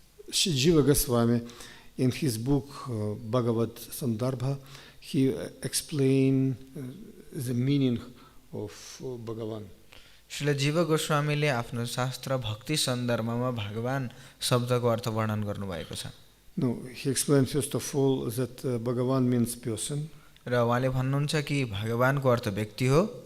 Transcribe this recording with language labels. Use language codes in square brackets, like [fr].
[en] Jiva Goswami, in his book Bhagavad Sandarbha, he explained the meaning of Bhagavan. [ne] Srila जीव गोस्वामीले आफ्नो शास्त्र भक्ति सन्दर्भमा भगवान शब्दको अर्थ वर्णन गर्नुभएको छ। [en] No, he explained first of all that Bhagavan means person. [ne] र उहाँले भन्नुहुन्छ कि भगवानको अर्थ व्यक्ति हो।